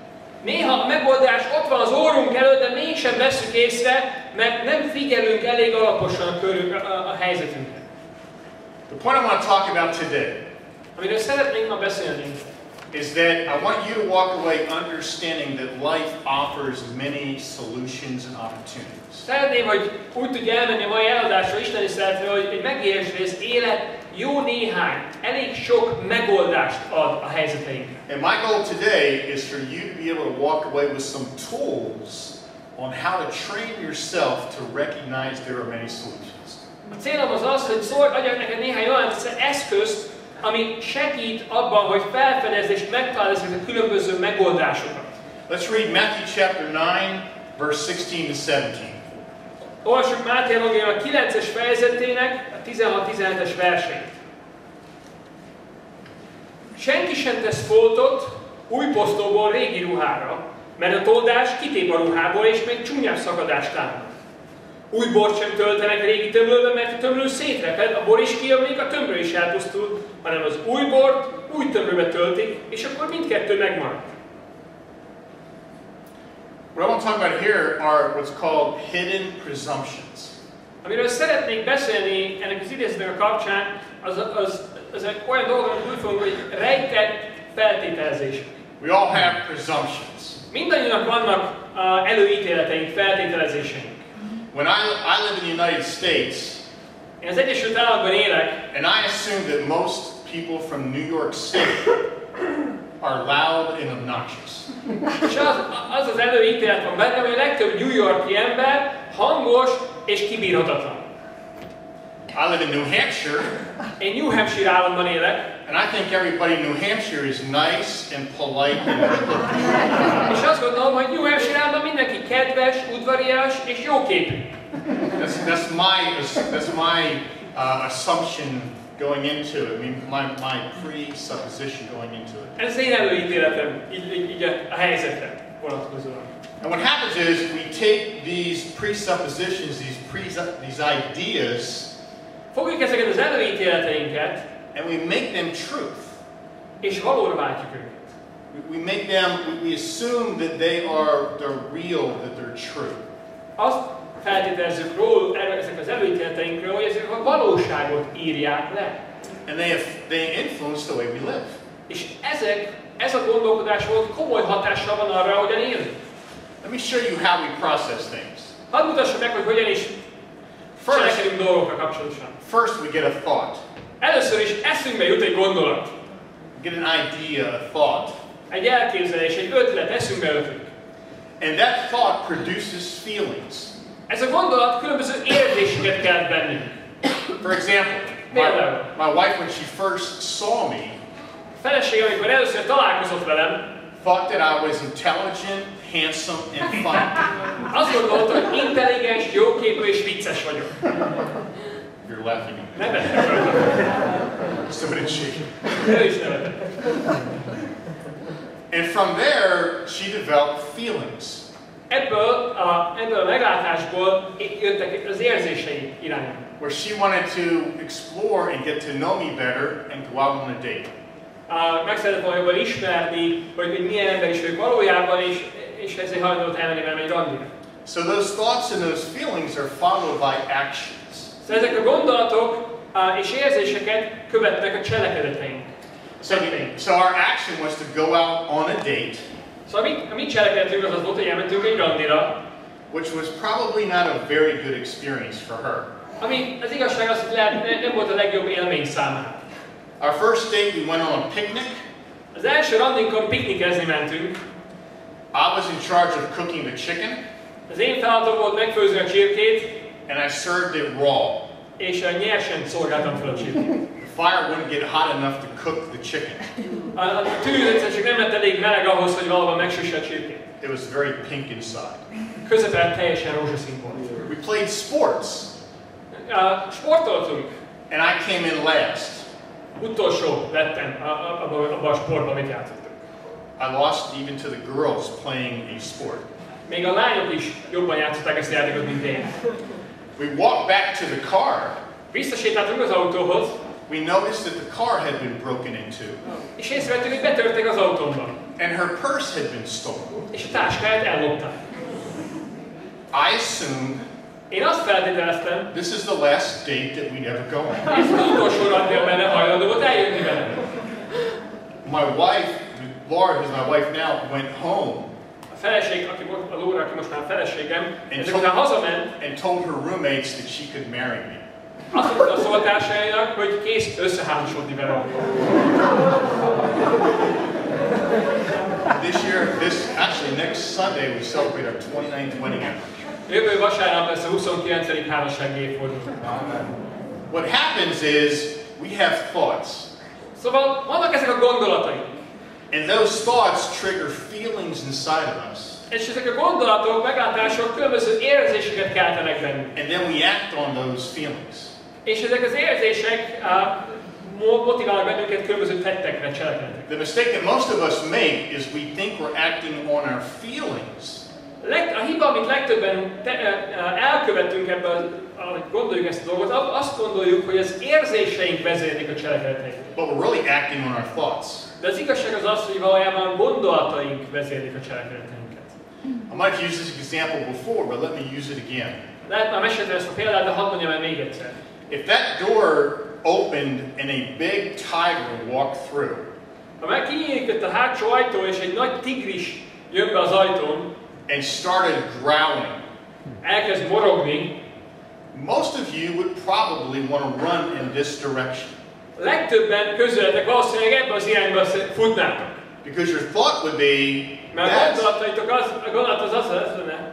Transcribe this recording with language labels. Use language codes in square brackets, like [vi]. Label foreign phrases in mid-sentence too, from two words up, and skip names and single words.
[hu] Néha a megoldás ott van az orrunk előtt, de mégsem vesszük észre, mert nem figyelünk elég alaposan a helyzetünkre. [en] The point I want to talk about today [hu] Amiről szeretnénk ma beszélni, [en] is that I want you to walk away understanding that life offers many solutions and opportunities. [hu] Szeretném, hogy úgy tudja elmenni a mai eladásra Isten tiszteletre, hogy megértsd, hogy az élet jó néhány, elég sok megoldást ad a helyzeteinkre. [en] And my goal today is for you to be able to walk away with some tools on how to train yourself to recognize there are many solutions. [hu] A célom az, hogy adjak neked néhány olyan eszközt, ami segít abban, hogy felfedezd és megtaláld ezeket a különböző megoldásokat. [en] Let's read Matthew chapter 9, verse 16 to 17. [hu] Olvassuk Máté evangélium a 9-es fejezetének a 16-17-es verseit. Senki sem tesz foltot új posztóból régi ruhára, mert a toldás kitép a ruhából, és még csúnyább szakadást támad. Új bort sem töltenek régi tömlőbe, mert a tömlő szétreped, a bor is kijön, a tömlő is elpusztul, hanem az új bort új tömlőbe töltik, és akkor mindkettő megmarad. [en] What I want to talk about here are what's called hidden presumptions. [hu] Amiről szeretnék beszélni ennek az idézetnek a kapcsán, az olyan dolgok, amit úgy fogunk, hogy rejtett feltételezések. [en] We all have presumptions. [hu] Mindannyiunknak vannak előítéleteink, feltételezéseink. [en] When I live in the United States, [hu] Én az Egyesült Államokban élek, [en] and I assume that most people from New York City are loud and obnoxious. [hu] és az előítélet van bennem, hogy a legtöbb New Yorki ember hangos és kibírhatatlan. [en] I live in New Hampshire, [hu] Én New Hampshire államban élek, [en] and I think everybody in New Hampshire is nice and polite and [hu] és azt gondolom, hogy New Hampshire államban mindenki kedves, udvarias és jóképű. [en] That's my assumption going into it. I mean, my presupposition going into it. [hu] Ez az én előítéletem így a helyzetre vonatkozóan. [en] And what happens is we take these presuppositions, these ideas, [hu] Fogjuk ezeket az előítéleteinket, [en] and we make them truth. [hu] és valóra váltjuk őket. [en] We assume that they're real, that they're true. [hu] Azt feltételezzük ezek az előítéleteinkről, hogy ezek a valóságot írják le. [en] And they influence the way we live. [hu] És ez a gondolkodás volt komoly hatással van arra, hogyan élünk. [en] Let me show you how we process things. [hu] Hadd mutassam meg, hogy hogyan is cselekedünk dolgokra kapcsolatosan. [en] First we get a thought. [hu] Először is eszünkbe jut egy gondolat. [en] Get an idea, a thought. [hu] Egy elképzelés, egy ötlet eszünkbe ötlik. [en] And that thought produces feelings. [hu] Ez a gondolat különböző érzéseket kelt bennünk. [en] For example, my wife, when she first saw me, [hu] feleségem, amikor először találkozott velem, [en] thought that I was intelligent, handsome, and fun. [hu] Azt gondolta, hogy intelligens, jóképű és vicces vagyok. [en] You're laughing. [hu] Nevettek. [en] Somebody shaking. [hu] Ő is nevetett. [en] And from there, she developed feelings. [hu] Ebből a meglátásból jöttek az érzései irányába. [en] Where she wanted to explore and get to know me better and go out on a date. [hu] Meg szeretett volna jobban ismerni, hogy milyen ember is ők valójában, és ezért hajlandó elmenni velem egy randira. [en] So those thoughts and those feelings are followed by actions. [hu] Szóval ezek a gondolatok és érzéseket követnek a cselekedeteink. [en] So our action was to go out on a date. [hu] Szóval a mi cselekedetünk az volt, hogy elmentünk egy randira. [en] Which was probably not a very good experience for her. [hu] Ami az igazság az, hogy nem volt a legjobb élmény számára. [en] Our first date we went on a picnic. [hu] Az első randinkon piknikezni mentünk. [en] I was in charge of cooking the chicken. [hu] Az én feladatom volt megfőzni a csirkét. [en] And I served it raw. [hu] És nyersen szolgáltam fel a csirkét. [en] The fire wouldn't get hot enough to cook the chicken. [hu] A tűz csak nem lett elég meleg ahhoz, hogy valóban megsüsse a csirkét. [en] It was very pink inside. [hu] Közepén teljesen rózsaszín volt. [en] We played sports. [hu] Sportoltunk. [en] And I came in last. [hu] Utolsó lettem abban a sportban, amit játszottunk. [en] I lost even to the girls playing a sport. [hu] Még a lányok is jobban játszották ezt a játékot, mint én. [en] We walked back to the car. [hu] Visszasétáltunk az autóhoz. [en] We noticed that the car had been broken into. [hu] És észrevettük, hogy betörtek az autómban. [en] And her purse had been stolen. [hu] És a táskáját ellopták. [en] I assumed [hu] én azt feltételeztem, [en] this is the last date that we'd ever go on. [hu] Ez az utolsó randja benne hajlandó volt eljönni velem. [en] My wife, Laura, who's my wife now, went home. [hu] A feleség, a Laura, aki most már feleségem, ezek után hazament. [en] And told her roommates that she could marry me. [hu] Azt mondta a szolgársainak, hogy kész összeházasodni velem. [en] Actually next Sunday we celebrate our 29th wedding anniversary. [hu] Jövő vasárnap lesz a 29. házassági évforduló. [en] What happens is we have thoughts. [hu] Szóval vannak ezek a gondolatai. [en] And those thoughts trigger feelings inside of us. [hu] És ezek a gondolatok, meglátások különböző érzéseket keltenek bennünk. [en] And then we act on those feelings. [hu] És ezek az érzések motiválnak bennünket különböző tettekre, cselekedetekre. [en] The mistake that most of us make is we think we're acting on our feelings. [hu] A hiba, amit legtöbben elkövetünk ebben, ahogy gondoljuk ezt a dolgot, azt gondoljuk, hogy az érzéseink vezérlik a cselekedeteinket. [en] But we're really acting on our thoughts. [hu] De az igazság az az, hogy valójában a gondolataink vezérlik a cselekedeteinket. [en] I might have used this example before, but let me use it again. [hu] Lehet már meséltem ezt a példát, de hadd mondjam el még egyszer. [en] If that door opened and a big tiger walked through, [hu] ha meg kinyílik a hátsó ajtó és egy nagy tigris jön be az ajtón, [en] and started growling, [hu] elkezd morogni, [en] most of you would probably want to run in this direction. [hu] Legtöbben közületek valószínűleg ebbe az irányba futnának. [en] Because your thought would be, [hu] mert a gondolat az lenne,